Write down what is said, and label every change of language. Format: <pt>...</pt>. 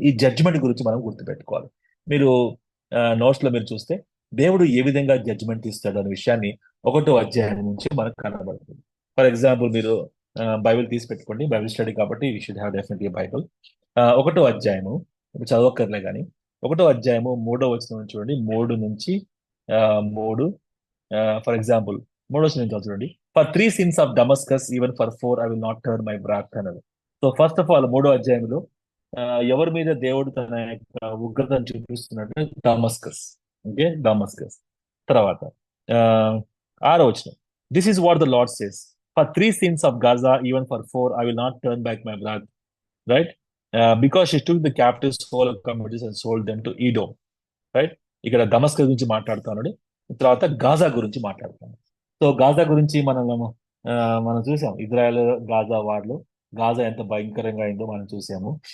<te>ఈ జడ్జిమెంట్ గురించి మనం గుర్తుపెట్టుకోవాలి. మీరు నోట్స్ లో మీరు చూస్తే దేవుడు ఏ విధంగా జడ్జిమెంట్ ఇస్తాడు అనే విషయాన్ని 1వ అధ్యాయం నుంచి మనకు కనబడుతుంది.</te> <en>for example</en> <te>మీరు బైబిల్ తీసి పెట్టుకోండి,</te> <en>Bible study కాబట్టి you should have definitely Bible.</en> <te>1వ అధ్యాయము చదవక్కర్లే కానీ 1వ అధ్యాయము 3వ వచనం చూడండి. 3 నుంచి 3 ఫర్ ఎగ్జాంపుల్ 3వ వచనం నుంచి చూడండి.</te> <en>for 3 sins of Damascus, even for 4 I will not turn my back</en> <te>అన్నది. సో ఫస్ట్ ఆఫ్ ఆల్ 3వ అధ్యాయంలో ఎవరి మీద దేవుడు తన ఉగ్రతను చూపిస్తున్నట్టు డమస్కస్.</te> <en>Okay, Damascus. తర్వాత 6వ వచనం, this is what the Lord says, for 3 sins of Gaza, even for 4 I will not turn back my wrath. Right, because she took the captives whole communities and sold them to Edom, right.</en> <te>ఇక్కడ Damascus గురించి మాట్లాడుతున్నాడు, తర్వాత Gaza గురించి మాట్లాడుతున్నాడు. So Gaza గురించి మనం చూసాం, Israel Gaza వార్లో Gaza ఎంత భయంకరంగా అయిందో మనం చూసాము.</te>